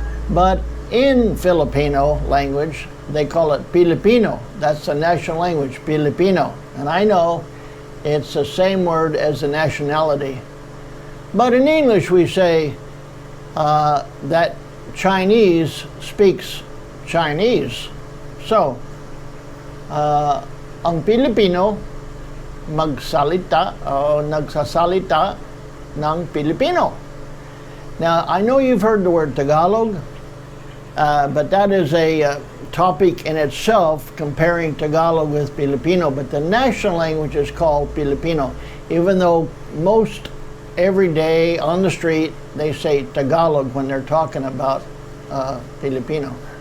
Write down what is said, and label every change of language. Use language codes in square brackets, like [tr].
[en] But in Filipino language, they call it Pilipino. That's the national language, Filipino. And I know it's the same word as the nationality. But in English, we say that Chinese speaks Chinese. [tl] So, ang Pilipino magsalita o nagsasalita ng Pilipino. [en] Now, I know you've heard the word Tagalog, but that is a topic in itself, comparing Tagalog with Filipino. But the national language is called Filipino, even though most every day on the street they say Tagalog when they're talking about Filipino.